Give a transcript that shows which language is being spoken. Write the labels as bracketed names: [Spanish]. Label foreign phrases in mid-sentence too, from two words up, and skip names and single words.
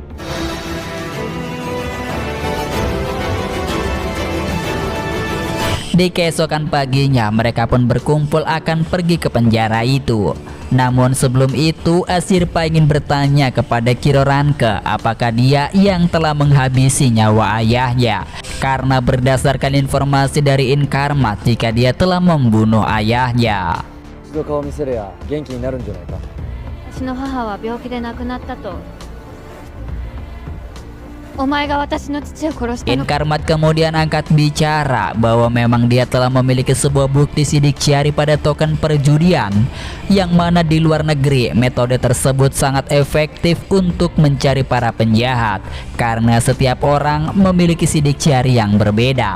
[Indonesian] Di keesokan paginya, mereka pun berkumpul akan pergi ke penjara itu. Namun sebelum itu, Ashirpa ingin bertanya kepada Kiroranke apakah dia yang telah menghabisi nyawa ayahnya. Karena berdasarkan informasi dari Inkarmat jika dia telah membunuh ayahnya. [Japanese] 一度顔見せれや元気になるんじゃないか。私の母は病気で亡くなったと。お前が私の父を殺したのか。 [Indonesian] Inkarmat kemudian angkat bicara bahwa memang dia telah memiliki sebuah bukti sidik jari pada token perjudian, yang mana di luar negeri metode tersebut sangat efektif untuk mencari para penjahat karena setiap orang memiliki sidik jari yang berbeda.